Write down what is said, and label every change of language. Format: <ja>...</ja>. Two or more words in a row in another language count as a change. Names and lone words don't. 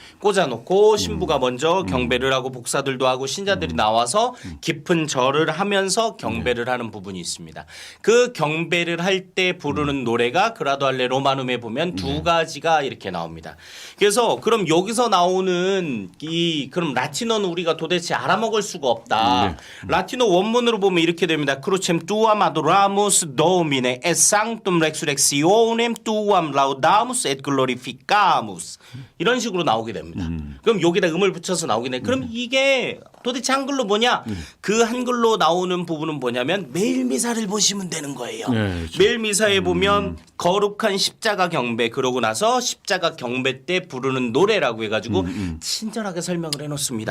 <ko>꽂아놓고 신부가 먼저 경배를 하고 복사들도 하고 신자들이 나와서 깊은 절을 하면서 경배를 하는 부분이 있습니다. 그 경배를 할 때 부르는 노래가 그라도알레 로마눔에 보면 두 가지가 이렇게 나옵니다. 그래서 그럼 여기서 나오는 그럼 라틴어는 우리가 도대체 알아먹을 수가 없다. 라틴어 원문으로 보면 이렇게 됩니다.</ko> <la>Crucem tuam adoramus Domine et sanctum resurrectionem tuam laudamus et glorificamus</la> <ko>이런 식으로 나오게 됩니다. 그럼 여기다 음을 붙여서 나오게 돼. 그럼 이게 도대체 한글로 뭐냐? 그 한글로 나오는 부분은 뭐냐면 매일 미사를 보시면 되는 거예요. 네, 그렇죠. 매일 미사에 보면 거룩한 십자가 경배 그러고 나서 십자가 경배 때 부르는 노래라고 해가지고 친절하게 설명을 해놓습니다.</ko>